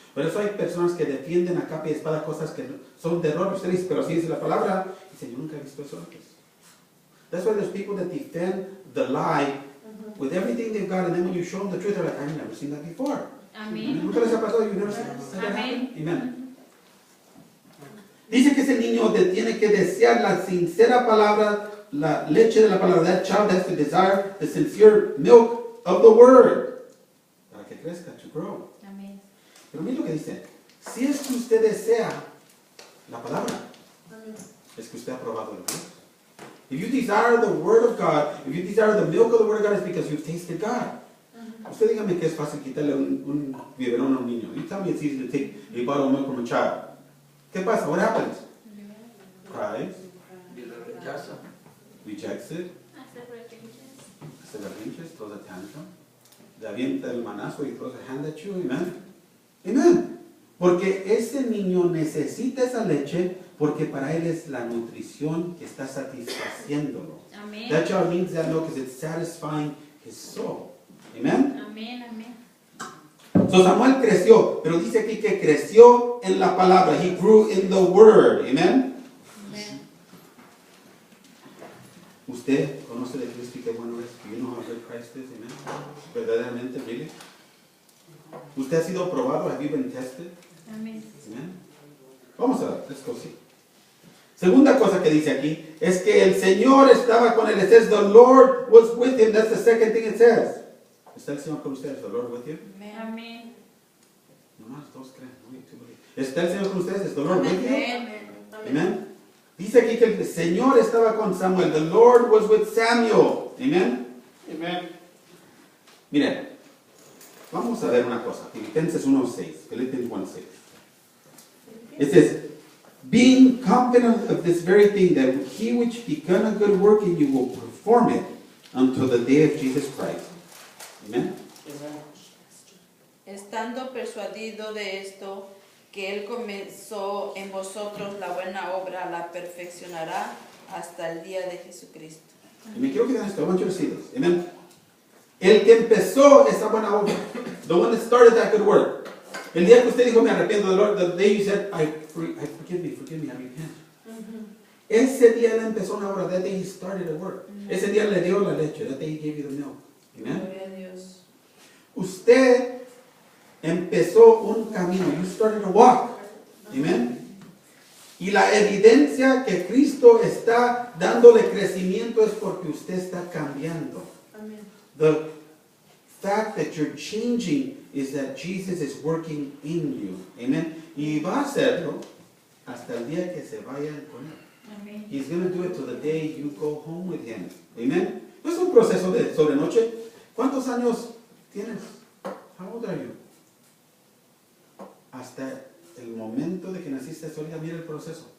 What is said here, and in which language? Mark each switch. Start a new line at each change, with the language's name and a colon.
Spanish: Por eso hay personas que defienden a capa y espada cosas que son de error. Usted dice, pero así dice la palabra. Dice, yo nunca he visto eso antes.
English: That's why there's people that defend the lie with everything they've got, and then when you show them the truth, they're like, I've never seen that before. Amén.
Spanish: ¿Nunca les ha pasado?
English: You've never seen that
Spanish: Amén.
English: happen? Amen.
Spanish: Dice que ese niño tiene que desear la sincera palabra, la leche de la palabra.
English: That child has to desire the sincere milk of the word.
Spanish: Para que crezca,
English: to grow.
Spanish: Amén. Pero mira lo que dice. Si es que usted desea la palabra, es que usted ha probado el Dios.
English: If you desire the word of God, if you desire the milk of the word of God, it's because you've tasted God.
Spanish: Usted dígame que es fácil quitarle un biberón a un niño.
English: You tell me it's easy to take a bottle of milk from a child.
Spanish: ¿Qué pasa?
English: What happens? Cries,
Spanish: Y la rechaza.
English: rejects it,
Spanish: Hacer referencias. hace berrinches,
English: throws a tantrum,
Spanish: le avienta el manazo y
English: throws a hand at you. Amen. Amen.
Spanish: Porque ese niño necesita esa leche porque para él es la nutrición que está satisfaciéndolo. Amén.
English: That child needs that milk because it's satisfying his soul. Amen.
Spanish: Amén, amén. So Samuel creció, pero dice aquí que creció en la palabra.
English: He grew in the word. Amen.
Spanish: Amén. Usted conoce de Cristo y qué bueno es.
English: Do you know how good Christ is? Amen. Verdaderamente, really.
Spanish: Usted ha sido probado.
English: Have you been tested?
Spanish: Amén.
English: Amen.
Spanish: Vamos a ver.
English: Let's go see.
Spanish: Segunda cosa que dice aquí es que el Señor estaba con él.
English: It says the Lord was with him. That's the second thing it says.
Spanish: ¿Está el Señor con ustedes?
English: The Lord with you?
Spanish: Amén. Nomás dos creen. No, tú believe. ¿Está el Señor con ustedes?
English: ¿Es the Lord with you?
Spanish: Amén.
English: Amen.
Spanish: Dice aquí que el Señor estaba con Samuel.
English: The Lord was with Samuel. Amen. Amen.
Spanish: Miren, vamos a ver una cosa. Filipenses 1:6. Philippians 1:6.
English: It says, being confident of this very thing, that he which begun a good work in you will perform it until the day of Jesus Christ. Amen. Amen.
Spanish: Estando persuadido de esto, que Él comenzó en vosotros la buena obra, la perfeccionará hasta el día de Jesucristo. Y me quiero quedar esto.
English: I want you to see this. Amen.
Spanish: El que empezó esa buena obra,
English: the one that started that good work.
Spanish: El día que usted dijo, me arrepiento del
English: Lord, the day you said, forgive me, I repent.
Spanish: Ese día él empezó una obra.
English: That day he started a work.
Spanish: Ese día le dio la leche.
English: That day he gave you the milk. Amen.
Spanish: Gloria a Dios. Usted empezó un camino.
English: You started a walk. Amen.
Spanish: Y la evidencia que Cristo está dándole crecimiento es porque usted está cambiando. Amén.
English: The fact that you're changing is that Jesus is working in you. Amen.
Spanish: Y va a hacerlo hasta el día que se vayan con él. Amén.
English: He's going to do it till the day you go home with him. Amen.
Spanish: No es un proceso de sobrenoche. ¿Cuántos años tienes?
English: How old are you?
Spanish: Hasta el momento de que naciste ahorita, mira el proceso.